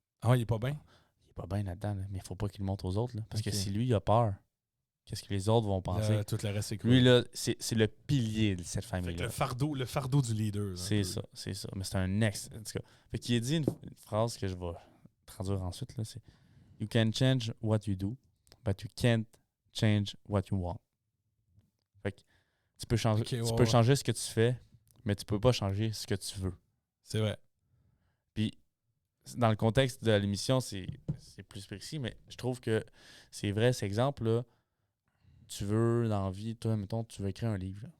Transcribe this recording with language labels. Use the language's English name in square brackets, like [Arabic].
[French] Ah ouais, il est pas bien? Il est pas bien là-dedans, là. Mais il faut pas qu'il le montre aux autres. Là, parce que si lui, il a peur, qu'est-ce que les autres vont penser? Tout le reste, c'est cool. Lui, là, c'est le pilier de cette famille-là. Le fardeau du leader. C'est ça. Mais c'est un ex. En tout cas. Fait qu'il a dit une phrase que je vais traduire ensuite. Là, c'est [English] You can change what you do, but you can't change what you want. [French] Fait que tu peux changer, changer ce que tu fais, mais tu peux pas changer ce que tu veux. C'est vrai. Puis, dans le contexte de l'émission, c'est plus précis, mais je trouve que c'est vrai, cet exemple-là. Tu veux, dans la vie, toi, mettons, tu veux écrire un livre.